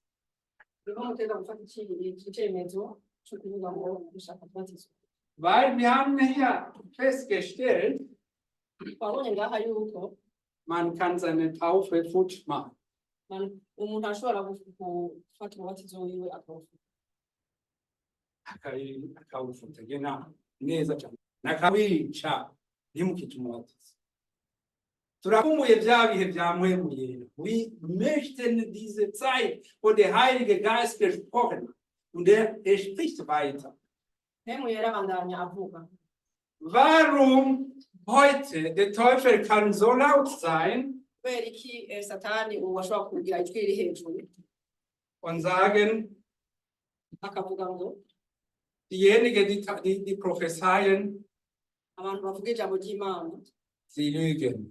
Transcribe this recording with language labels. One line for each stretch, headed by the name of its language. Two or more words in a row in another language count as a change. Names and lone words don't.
German: Weil wir haben hier festgestellt, man kann seine Taufe futsch machen.
Kinyarwanda: Akawufuta, genau. Neza cyane. Nakawica ntimukitumubatse. Turakumbuye bya bihe bya Muhemuye.
German: Wir möchten diese Zeit, wo der Heilige Geist gesprochen hat. Und er spricht weiter. Warum heute der Teufel kann so laut sein und sagen, diejenigen, die prophezeien, sie lügen.